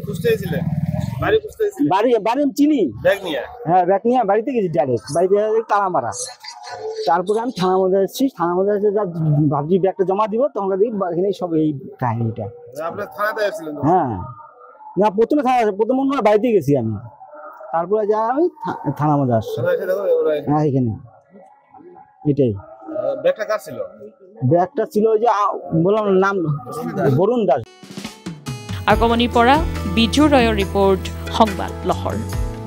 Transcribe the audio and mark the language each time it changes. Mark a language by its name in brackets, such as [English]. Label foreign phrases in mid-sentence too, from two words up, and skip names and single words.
[Bangla] বাড়ি আমি চিনি হ্যাঁ ব্যাগ নিয়ে বাড়িতে গেছি ডাইরেক্ট বাড়িতে তালা মারা তারপরে আমি থানার মধ্যে এসেছি থানার মধ্যে এসে যা ভাবছি ব্যাগটা জমা দিব তখন দেখি এখানে সব এই কাহিনীটা হ্যাঁ না প্রথমে অন্য বাড়িতে গেছি আমি তারপরে যা আমি থানার মধ্যে আসছি হ্যাঁ এখানে এটাই ব্যাগটা ছিল যে বললাম নাম বৰুণ দাস [Assamese] আগমনীৰ পৰা বিজু ৰয়ৰ ৰিপৰ্ট সংবাদ লহৰ।